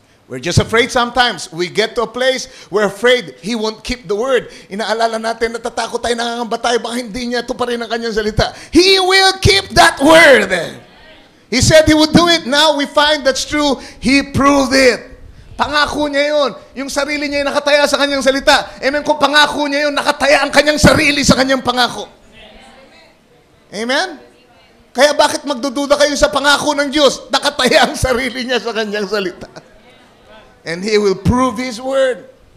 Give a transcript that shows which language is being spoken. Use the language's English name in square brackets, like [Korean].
[English] We're just afraid sometimes. We get to a place, we're afraid He won't keep the word. [Filipino] Inaalala natin, natatakot tayo, nangangamba tayo, baka hindi niya ito pa rin ang kanyang salita. [English] He will keep that word. He said He would do it. Now we find that's true. He proved it. [Filipino] Pangako niya yun. Yung sarili niya yung nakataya sa kanyang salita. Amen. Kung pangako niya yun, nakataya ang kanyang sarili sa kanyang pangako. Amen? Kaya bakit magdududa kayo sa pangako ng Diyos? Nakataya ang sarili niya sa kanyang salita. [English] And He will prove His word.